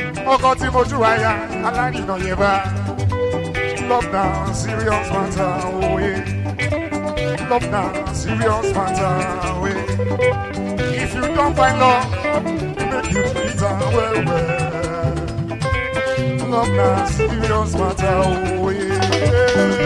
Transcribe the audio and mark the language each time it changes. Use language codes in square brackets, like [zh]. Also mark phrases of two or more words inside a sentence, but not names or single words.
[yo] ọkọ tí mo jù àyà alárìnà yẹn bá. [pcm] Love na serious matter, oh yeah. Love na serious matter, oh yeah. If you don't find love, make you treat her well, well. Love na serious matter, oh yeah.